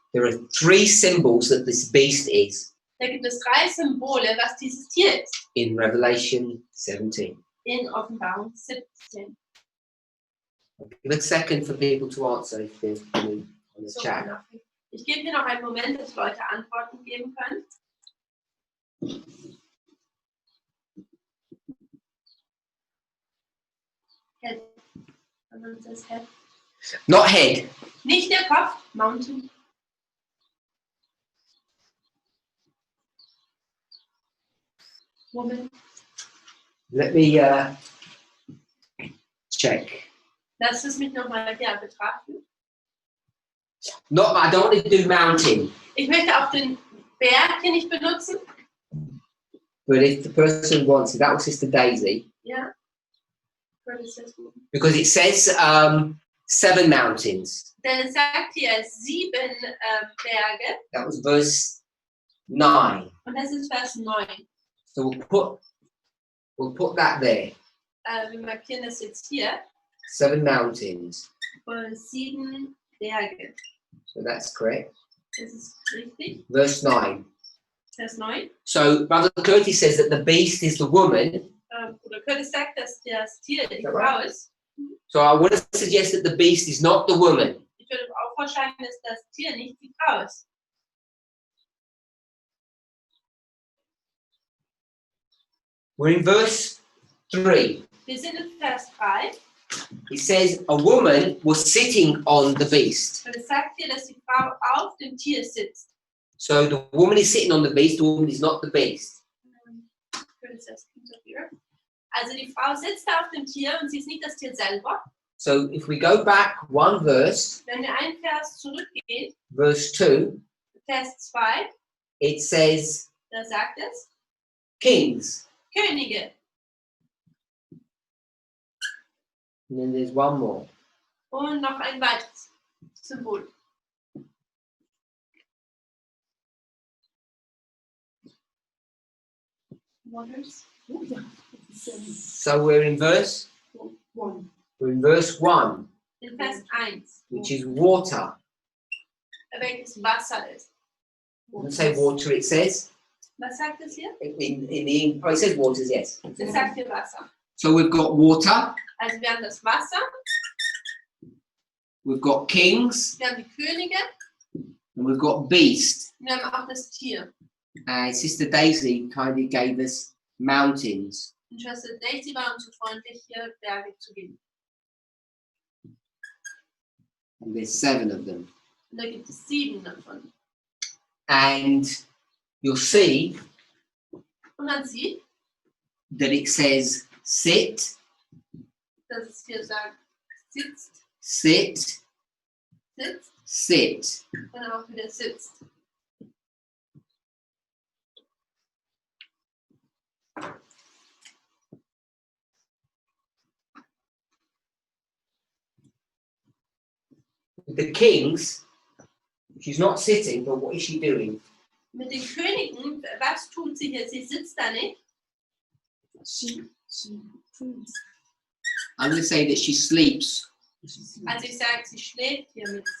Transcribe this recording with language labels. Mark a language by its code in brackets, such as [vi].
[en] There are three symbols that this beast is [de] Da gibt es 3 Symbole, was dieses Tier ist. [en] in Revelation 17. [de] In Offenbarung 17. [en] I'll give a second for people to answer if there's any on the [de] So, [en] chat. [de] ich gebe dir noch einen Moment, dass Leute Antworten geben können. Head. Und das Head. [en] Not head. [de] Nicht der Kopf, Mountain. [en] Woman. Let me check. [de] Lass es mich nochmal hier betrachten. [en] Not. I don't want to do mountain, [de] Ich möchte auch den Berg hier nicht benutzen. [en] but if the person wants it, that was Sister Daisy, [de] Ja. [en] because it says 7 mountains. [de] Denn es sagt hier 7 Berge [en] That was verse 9. [de] und das ist Vers 9. [en] So we'll put that there. [de] Wir markieren das jetzt hier. [en] 7 mountains. [de] Und 7 Berge. [en] So that's correct. [de] Das ist richtig. [en] Verse 9. [de] Vers 9. [en] So Brother Curtis says that the beast is the woman. [de] Oder Curtis sagt, dass das Tier die [en] that [de] Frau [en] right? [de] ist. [en] So I want to suggest that the beast is not the woman. [de] Ich würde auch vorschlagen, dass das Tier nicht die Frau ist. [en] We're in verse 3. [de] Wir sind in Vers 3. [en] It says a woman was sitting on the beast. [de] Und es sagt hier, dass die Frau auf dem Tier sitzt. [en] So the woman is sitting on the beast, the woman is not the beast. Curtis says, [de] also die Frau sitzt da auf dem Tier und sie ist nicht das Tier selber. [en] So if we go back one verse, [de] Wenn wir einen Vers zurückgehen, [en] verse 2, [de] Vers 2, [en] it says [de] da sagt es, [en] kings. [de] Könige. [en] And then there's one more. [de] Und noch ein weiteres Symbol. [en] Waters. So we're in verse 1. we're in verse 1, [de] In Vers 1, [en] which is water. [de] welches Wasser ist. [en] It doesn't say water, it says [de] Was sagt es hier? [en] it says waters, yes. [de] Es sagt hier Wasser. [en] So we've got water, [de] Also wir haben das Wasser, [en] we've got kings, [de] wir haben die Könige [en] and we've got beast. [de] und wir haben auch das Tier. [en] And Sister Daisy kindly gave us mountains. [de] Und Schwester Daisy war uns so freundlich, hier Berge zu geben. [en] And there's 7 of them. [de] Und da gibt es 7 davon. [en] And you'll see [de] Und man sieht, [en] that it says sit, [de] dass es hier sagt, sitzt, [en] sit, [de] sitzt [en] sit. [de] und auch wieder sitzt. [en] The kings, she's not sitting, but what is she doing? [de] Mit den Königen, was tut sie hier? Sie sitzt da nicht. [en] She I'm going to say that she sleeps. [de] Also ich sage, sie schläft hier mit.